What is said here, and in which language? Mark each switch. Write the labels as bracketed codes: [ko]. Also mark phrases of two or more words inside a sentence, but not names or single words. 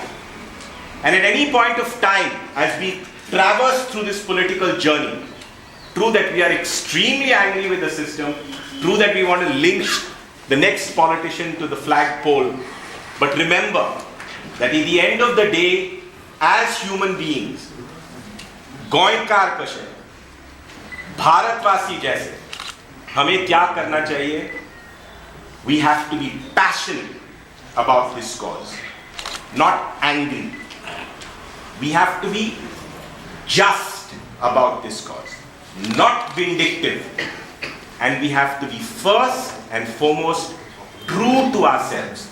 [en] And at any point of time, as we traverse through this political journey, true that we are extremely angry with the system, true that we want to lynch the next politician to the flagpole, but remember that at the end of the day, as human beings, [kok] गोयकार कशे, [hi] भारतवासी जैसे, हमें क्या करना चाहिए? [en] We have to be passionate about this cause, not angry. We have to be just about this cause, not vindictive. And we have to be first and foremost true to ourselves.